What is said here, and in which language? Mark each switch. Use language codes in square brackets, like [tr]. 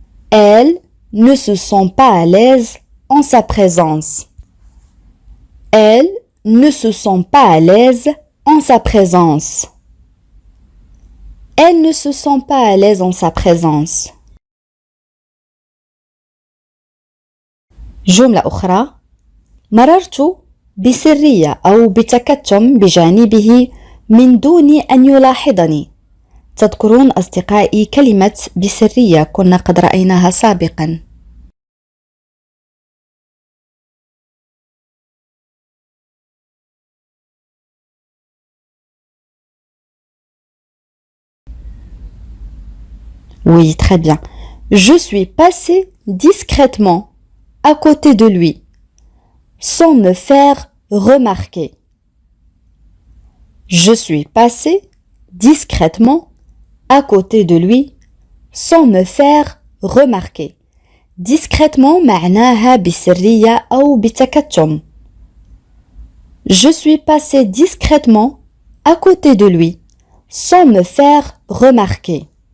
[fr] Elle ne se sent pas à l'aise en sa présence. Elle ne se sent pas à l'aise en sa présence. Elle ne se sent pas à l'aise en sa présence. [ar] جملة أخرى. مررت بسرية أو بتكتم بجانبه من دون أن يلاحظني. تذكرون أصدقائي كلمة بسرية كنا قد رأيناها سابقا. [fr] Oui, très bien. Je suis passée discrètement à côté de lui, sans me faire remarquer. Je suis passée discrètement à côté de lui, sans me faire remarquer. [ar] Discrètement معناها بسرية أو بتكتم. [fr] Je suis passée discrètement à côté de lui, sans me faire remarquer.